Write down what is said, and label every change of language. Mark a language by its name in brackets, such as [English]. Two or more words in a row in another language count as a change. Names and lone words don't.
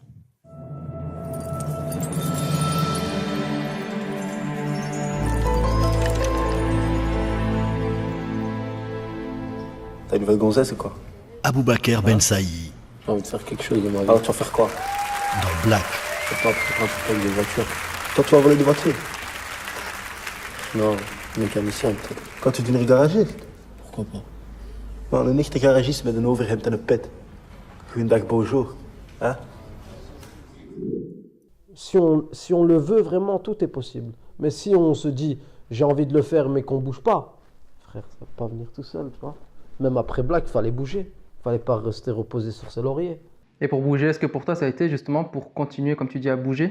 [French] T'as une nouvelle gonzesse, c'est quoi? Aboubaker Ben Saïd. J'ai envie de faire quelque chose de ma vie. Alors tu vas faire quoi? Dans Black. Je sais pas, peut-être un truc avec des voitures. Toi, tu vas voler des voitures? Non. Mécanicien, peut-être. Quand tu deviens garagiste? Pourquoi pas? [Dutch] Man, een echte garagist met een overhemd en een pet. Goeiedag, [French] bonjour. Hein? Si on le veut vraiment, tout est possible. Mais si on se dit, j'ai envie de le faire, mais qu'on bouge pas, frère, ça va pas venir tout seul, tu vois. Même après Black, il fallait bouger. Il fallait pas rester reposé sur ses lauriers. Et pour bouger, est-ce que pour toi ça a été justement pour continuer, comme tu dis, à bouger?